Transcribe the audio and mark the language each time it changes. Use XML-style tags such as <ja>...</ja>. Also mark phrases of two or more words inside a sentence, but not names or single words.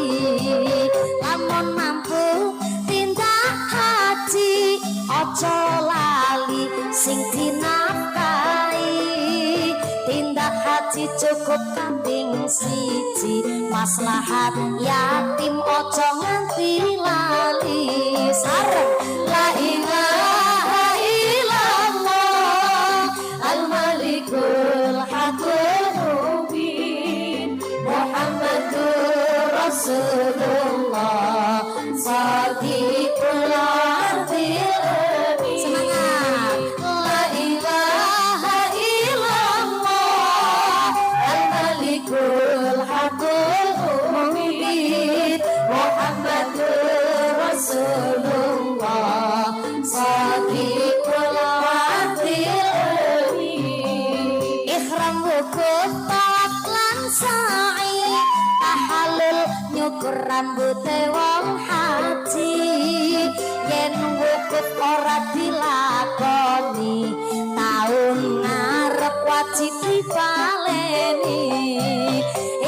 <jv>Lamun mampu tindak haji aja lali sing dinafkahi. Tindak haji cukup kambing siji, maslahat yatim aja nganti lali. Sareng.</jv> <ar>لا إله إلا الله الملك الحق المبين محمد رسول الله صادق الوعد الأمين. Semangat. لا إله إلا الله الملك الحق المبين محمد رسول الله صادق الوعد الأمين.</ar> <jv>Ihram wukuf tawaf lan sa'i, tahallul nyukur rambute wong haji. Yen wukuf ora dilakoni, taun ngarep wajib dibaleni.</jv>